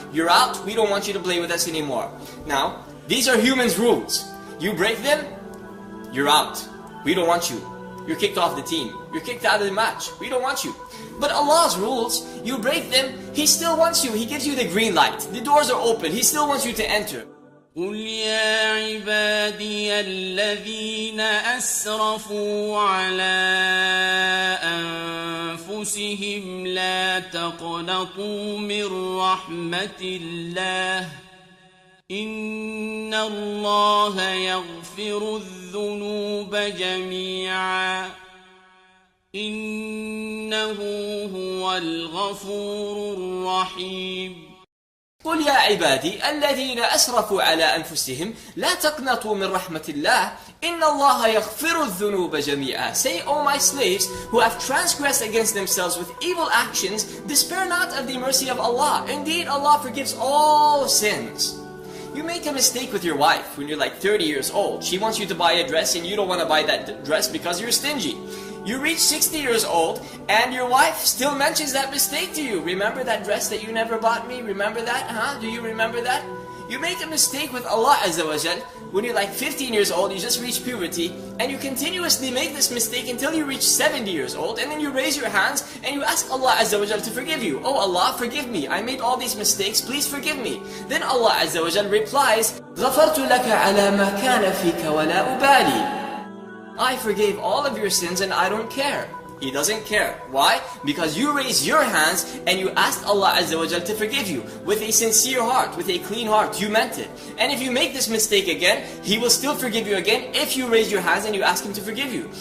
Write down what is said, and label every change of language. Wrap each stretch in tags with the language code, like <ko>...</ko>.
<en>You're out, we don't want you to play with us anymore. Now, these are humans' rules. You break them, you're out. We don't want you. You're kicked off the team. You're kicked out of the match. We don't want you. But Allah's rules, you break them, He still wants you. He gives you the green light. The doors are open. He still wants you to enter.</en> <ar>قل يا عبادي الذين أسرفوا على أنفسهم لا تقنطوا من رحمة الله إن الله يغفر الذنوب جميعا إنه هو الغفور الرحيم. قل يا عبادي الذين أسرفوا على أنفسهم لا تقنطوا من رحمة الله إن الله يغفر الذنوب جميعا.</ar> <en>Say, O my slaves who have transgressed against themselves with evil actions, despair not of the mercy of Allah. Indeed, Allah forgives all sins. You make a mistake with your wife when you're like 30 years old. She wants you to buy a dress and you don't want to buy that dress because you're stingy. You reach 60 years old and your wife still mentions that mistake to you. Remember that dress that you never bought me? Remember that? Huh? Do you remember that? You make a mistake with Allah Azza wa Jal when you're like 15 years old, you just reach puberty, and you continuously make this mistake until you reach 70 years old, and then you raise your hands and you ask Allah Azza wa Jal to forgive you. Oh Allah, forgive me. I made all these mistakes. Please forgive me. Then Allah Azza wa Jal replies,</en> <ar>غَفَرْتُ لَكَ عَلَى مَا كَانَ فِيكَ وَلَا أُبَالِي.</ar> <en>I forgave all of your sins and I don't care. He doesn't care. Why? Because you raised your hands and you asked Allah Azza wa Jal to forgive you with a sincere heart, with a clean heart. You meant it. And if you make this mistake again, He will still forgive you again if you raise your hands and you ask Him to forgive you.</en>